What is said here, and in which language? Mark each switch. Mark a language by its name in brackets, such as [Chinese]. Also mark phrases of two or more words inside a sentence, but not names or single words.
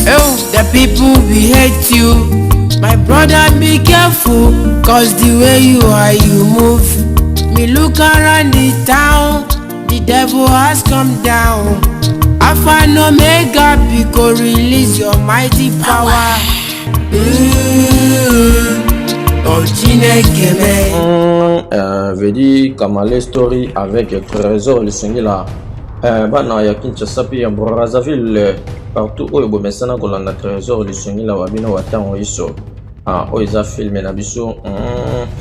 [English] Oh, the people will hate you. My brother, be careful, 'cause the way you are, you move. Me look around the town, the devil has come down. Alpha and Omega, we go release your mighty power. [Igbo] Mm. Oh, Chineke me. [French] Mm, euh, veut dire Kamale Story avec Trésor Lisengela. [Lingala] Euh, bana ya Kinshasa pe ya Brazzaville, euh, partout oyo bomesana kolanda Trésor Lisengela wa bino wa ntango iso. Ah, oyo eza filme na biso. Mm.